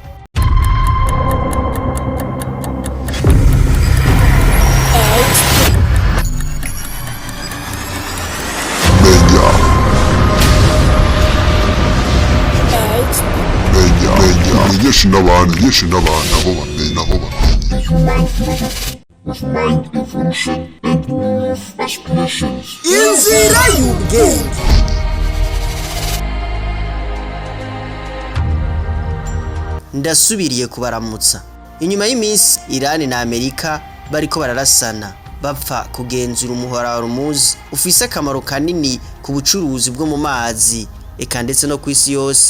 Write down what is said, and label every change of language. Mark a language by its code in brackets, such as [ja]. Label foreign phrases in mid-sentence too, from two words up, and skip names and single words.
[rn] Yeshi n'abantu abo bamenye. [en] With mind evolution and new youth aspirations. [rn] Inzira y'ubwenge. Ndasubiriye kubaramutsa. Inyuma y'iminsi Iran na Amerika bariko bararasana bapfa kugenzura umuhora muzi ufise akamaro kanini ku bucuruzi bwo mu mazi eka ndetse no kwisi yose.